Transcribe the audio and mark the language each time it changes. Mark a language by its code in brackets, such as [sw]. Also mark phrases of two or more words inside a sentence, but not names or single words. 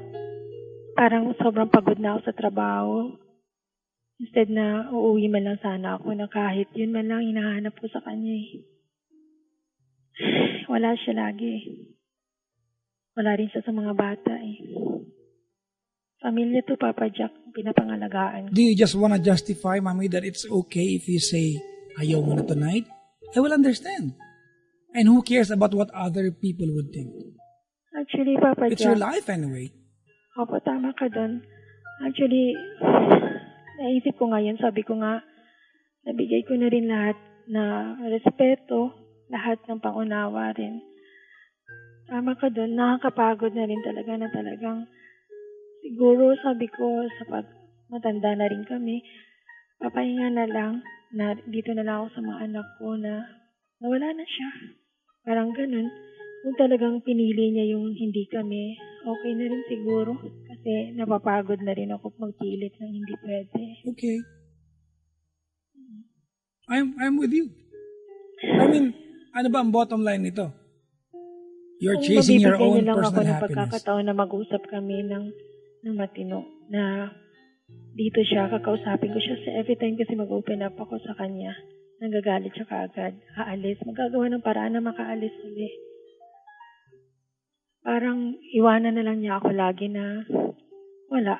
[tl] Parang sobrang pagod na ako sa trabaho. Instead na uuwi man lang sana ako na kahit yun man lang hinahanap ko sa kanya eh. Wala siya lagi. Wala rin siya sa mga bata eh. Pamilya to, Papa Jack, pinapangalagaan. [en] Do you just wanna justify, Mami, that it's okay if you say, [tl] ayaw mo na tonight? [en] I will understand. And who cares about what other people would think? Actually, Papa It's Jack. your life anyway. [tl] Opo, tama ka doon. Actually, naisip ko ngayon, sabi ko nga, nabigay ko na rin lahat na respeto, lahat ng pangunawa rin. Tama ka doon, nakakapagod na rin talaga na talagang siguro sabi ko sa pag matanda na rin kami, papahinga na lang na dito na lang ako sa mga anak ko na nawala na siya. Parang ganun. Kung talagang pinili niya yung hindi kami, okay na rin siguro. Kasi napapagod na rin ako magpilit ng hindi pwede. [en] Okay. I'm with you. I mean, [tl] ano ba ang [en] bottom line [tl] nito? You're Kung [en] chasing your [tl] mabibigyan [en] own [tl] niyo lang ako [en] personal [tl] ng [en] happiness. [tl] pagkakataon na mag-usap kami ng matino na dito siya, kakausapin ko siya sa [en] every time [tl] kasi mag-open up ako sa kanya. Nagagalit siya kaagad. Aalis. Magagawa ng paraan na makaalis ulit. Parang iwanan na lang niya ako lagi na wala.